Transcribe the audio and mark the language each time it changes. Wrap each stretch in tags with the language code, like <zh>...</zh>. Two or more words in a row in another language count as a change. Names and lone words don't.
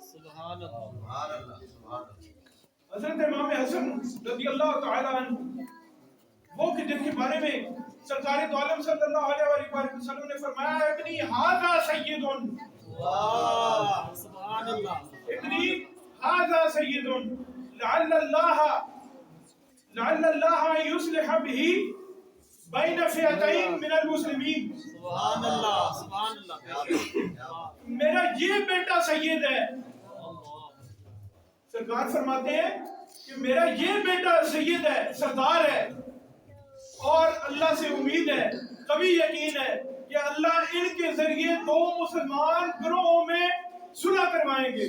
<ur>حضرت امام حسن</ur> <ar>رضی اللہ تعالی عنہ،</ar> <ur>وہ کہ جن کے بارے میں سرکار دو عالم</ur> <ar>صلی اللہ علیہ وآلہ وسلم</ar> <ur>نے فرمایا</ur> <ar>ابنی ھذا سید، ابنی ھذا سید لعل اللہ یصلح به بین فئتین من المسلمین. سبحان اللہ سبحان اللہ.</ar> <ur>میرا یہ بیٹا سید ہے. سرکار فرماتے ہیں کہ میرا یہ بیٹا سید ہے، سردار ہے، اور اللہ سے امید ہے، کبھی یقین ہے کہ اللہ ان کے ذریعے دو مسلمان گروہوں میں صلح کروائیں گے.</ur>